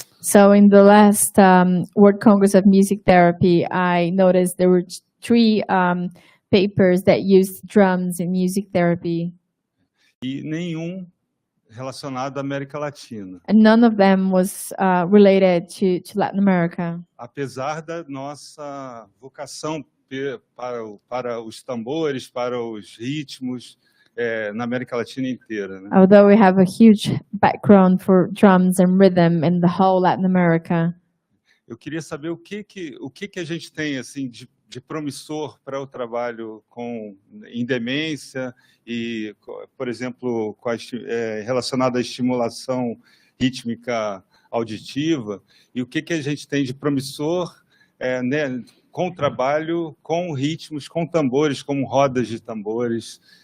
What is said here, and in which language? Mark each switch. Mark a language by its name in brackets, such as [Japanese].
[English] So in the last World Congress of Music Therapy, I noticed there were three papers that used drums in music therapy. [Portuguese] E nenhum relacionado à América Latina. [English] And none of them was related to Latin America. [Portuguese] Apesar da nossa vocação para os tambores, para os ritmos, na América Latina inteira, né? [English] Although we have a huge background for drums and rhythm in the whole Latin America. [Portuguese] Eu queria saber o que a gente tem assim de promissor para o trabalho em demência e, por exemplo, relacionado à estimulação rítmica auditiva, e o que a gente tem de promissor né, com o trabalho com ritmos, com tambores, como rodas de tambores.